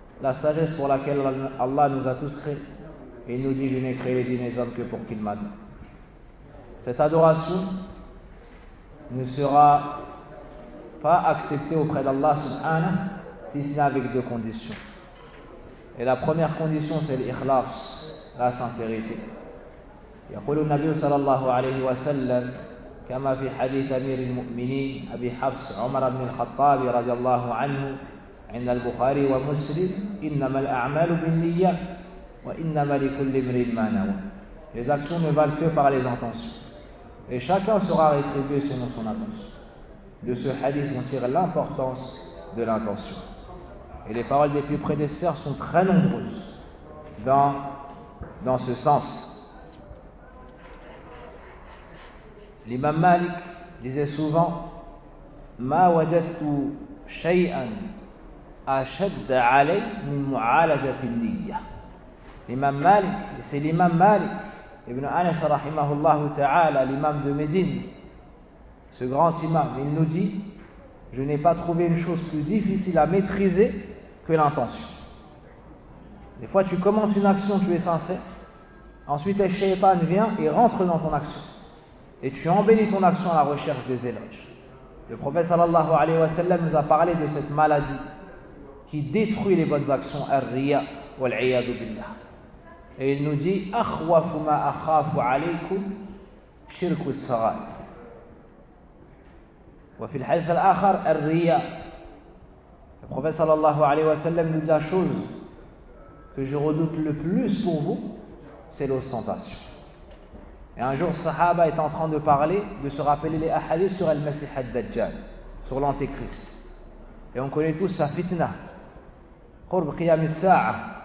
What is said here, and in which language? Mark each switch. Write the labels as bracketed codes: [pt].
[fr] La sagesse pour laquelle Allah nous a tous créés. Il nous dit, je n'ai créé les djinns et les hommes que pour qu'ils m'adorent. Cette adoration ne sera pas acceptée auprès d'Allah subhanahu si ce n'est avec deux conditions. Et la première condition, c'est l'ikhlas, la sincérité. [ar] يقول النبي صلى الله عليه وسلم كما في حديث أمير المؤمنين أبي حفص عمر بن الخطاب رضي الله عنه عند البخاري ومسلم إنما الأعمال بالنيات وإنما لكل امرئ ما نوى. [fr] Les actions ne valent que par les intentions. Et chacun sera rétribué selon son intention. De ce hadith, on tire l'importance de l'intention. Et les paroles des plus prédécesseurs sont très nombreuses dans ce sens. L'imam Malik disait souvent « [ar] Ma wajadtu shay'an ashadda alay min mu'alajati niyya [fr] » L'imam Malik, c'est l'imam Malik Ibn Anas rahimahullah ta'ala, l'imam de Médine, ce grand imam, il nous dit, je n'ai pas trouvé une chose plus difficile à maîtriser que l'intention. Des fois, tu commences une action, tu es sincère, ensuite, le shaytan vient et rentre dans ton action. Et tu embellis ton action à la recherche des éloges. Le prophète sallallahu alayhi wa sallam nous a parlé de cette maladie qui détruit les bonnes actions, [ar] al-riya wal-iyadu billah. [fr] Et il nous dit [ar] أَخْوَفُ مَا أَخَافُ عَلَيْكُمْ شِرْكُ الصَّغَائِرِ. وفي الحديث الآخر الرياء. [fr] Le prophète sallallahu alayhi wa sallam nous dit la chose que je redoute le plus pour vous, c'est l'ostentation. Et un jour, Sahaba est en train de parler, de se rappeler les ahadiths sur Al-Masih al-Dajjal, sur l'antéchrist. Et on connaît tous sa fitna. [ar] Qurb qiyam al-sa'a.